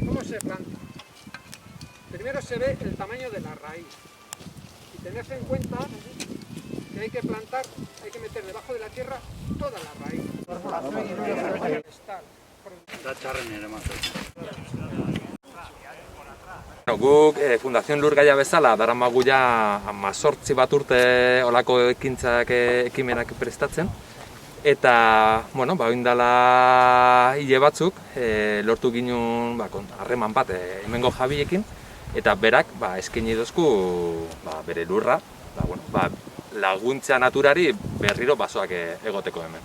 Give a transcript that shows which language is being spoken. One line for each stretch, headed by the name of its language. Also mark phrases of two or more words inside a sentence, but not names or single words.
Spanish: se planta? Primero se ve el tamaño de la raíz y tenerse en cuenta que hay que plantar, hay que meter debajo de la tierra toda la raíz.
Basque: Guk Fundazioen Lurgaia bezala daramagu ja 18 bat urte olako ekimenak prestatzen. Eta, bueno, oindala hile batzuk lortu ginen harreman bat hemengo jabiekin, eta berak eskaini dozku bere lurra, laguntza naturari berriro basoak egoteko hemen.